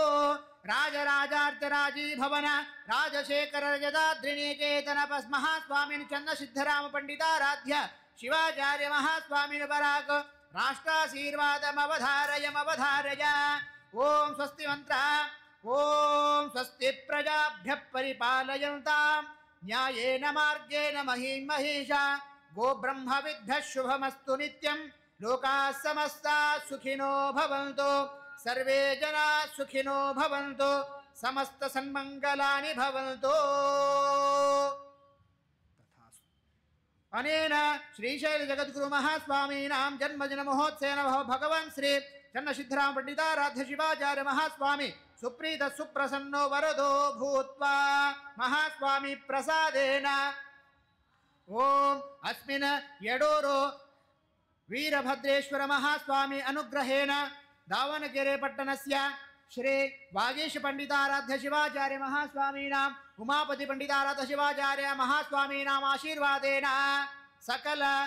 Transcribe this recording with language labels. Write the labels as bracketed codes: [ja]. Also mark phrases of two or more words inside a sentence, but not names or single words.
[sa] ರಾಜರಾಜಾರ್ಚರಾಜೀಭವನ ರಾಜಶೇಖರ ರಜತಾದ್ರಿನಿಕೇತನ ಮಹಾಸ್ವಾಮಿನ್ ಚನ್ನಸಿದ್ಧರಾಮ ಪಂಡಿತಾರಾಧ್ಯ ಶಿವಾಚಾರ್ಯ ಮಹಾಸ್ವಾಮಿನ್ ಪರಾಕ್ ರಾಷ್ಟ್ರಾಶೀರ್ವಾದಮವಧಾರಯ. ಓಂ ಸ್ವಸ್ತಿ ಮಂತ್ರ. ಓಂ ಸ್ವಸ್ತಿ ಪ್ರಜಾಭ್ಯಃ ಪರಿಪಾಲಯಂತಾಂ ನ್ಯಾಯೇನ ಮಾರ್ಗೇಣ ಮಹೀಂ ಮಹೀಷ ಗೋಬ್ರಹ್ಮವಿದ್ಭ್ಯಃ ಶುಭಮಸ್ತು ನಿತ್ಯಂ. ಲೋಕಾಃ ಸಮಸ್ತಾಃ ಸುಖಿನೋ ಭವಂತು. ಸರ್ವೇ ಜನಾಃ ಸುಖಿನೋ ಭವಂತು. ಸಮಸ್ತ ಸನ್ಮಂಗಲಾನಿ ಭವಂತು. ಅನೇನ ಶ್ರೀಶೈಲ ಜಗದ್ಗುರು ಮಹಾಸ್ವಾಮೀನಾಂ ಜನ್ಮದಿನ ಮಹೋತ್ಸವೇನ ಭಗವಾನ್ ಶ್ರೀ ಚನ್ನಸಿದ್ಧರಾಮ ಪಂಡಿತಾರಾಧ್ಯ ಶಿವಾಚಾರ್ಯ ಮಹಾಸ್ವಾಮಿ ಸುಪ್ರೀತ ಸುಪ್ರಸನ್ನೋ ವರದೋ ಭೂತ್ವಾ ಮಹಾಸ್ವಾಮಿ ಪ್ರಸಾದೇನ. ಓಂ ಅಸ್ಮಿನ್ ಯಡೂರು ವೀರಭದ್ರೇಶ್ವರ ಮಹಾಸ್ವಾಮಿ ಅನುಗ್ರಹೇಣ ದಾವಣಗೆರೆ ಪಟ್ಟಣಸ್ಯ ಶ್ರೀ ವಾಗೀಶ ಪಂಡಿತಾರಾಧ್ಯ ಶಿವಾಚಾರ್ಯ ಮಹಾಸ್ವಾಮೀನಾಂ ಉಮಾಪತಿ ಪಂಡಿತಾರಾಧ್ಯ ಶಿವಾಚಾರ್ಯ ಮಹಾಸ್ವಾಮೀನಾಂ ಆಶೀರ್ವಾದೇನ ಸಕಲ